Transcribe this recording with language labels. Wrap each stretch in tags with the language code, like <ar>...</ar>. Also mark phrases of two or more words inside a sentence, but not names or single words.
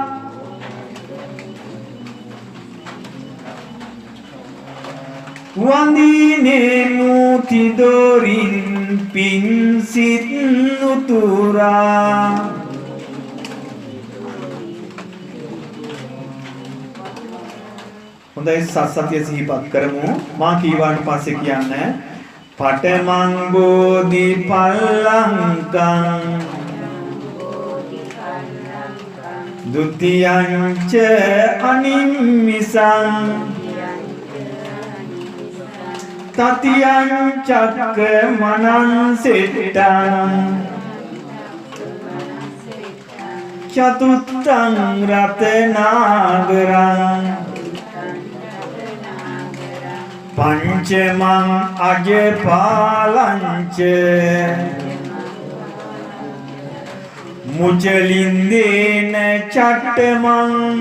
<si>වඳිනෙමු තිදොරින් පින් සිත් උතුරා හොඳයි, සත්‍ය සිහිපත් කරමු. මා කීවාට පස්සේ කියන්න.</si> <pi>පඨමං බෝධි පල්ලංකං ဒုတိယံ ච අනිම්මිසං තතියං චක්කමනං සෙට්ටං චතුත්තං රතනාගරං පංචමං අජපාලංච මුචලින්දේන චට්ටමං</pi>